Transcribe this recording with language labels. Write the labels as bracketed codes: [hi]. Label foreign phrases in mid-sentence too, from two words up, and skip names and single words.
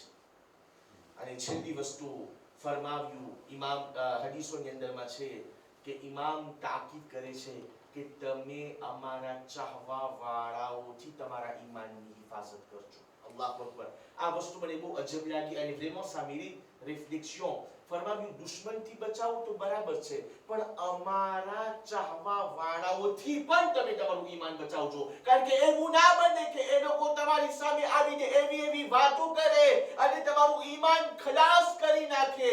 [gu] અને છેલ્લી વસ્તુ ફરમાવ્યું ઇમામ હદીસોની અંદરમાં છે કે ઇમામ તાકીદ કરે છે કે તમે અમારા ચાહવા વાળાઓથી તમારા ઈમાનની હિફાજત કરજો. [ar] الله أكبر. [gu] આ વસ્તુ મને બહુ અજબ લાગી અને [fr] vraiment ça mérite réflexion. [gu] ફરમાવ્યું દુશ્મનથી બચાવો તો બરાબર છે, પણ અમારા ચાહવા વાળાઓથી પણ તમે તમારું ઈમાન બચાવજો, કારણ કે એવું ના બને કે એ લોકો તમારી સામે આવીને એવી વાતો કરે અને તમારું ઈમાન ખલાસ કરી નાખે.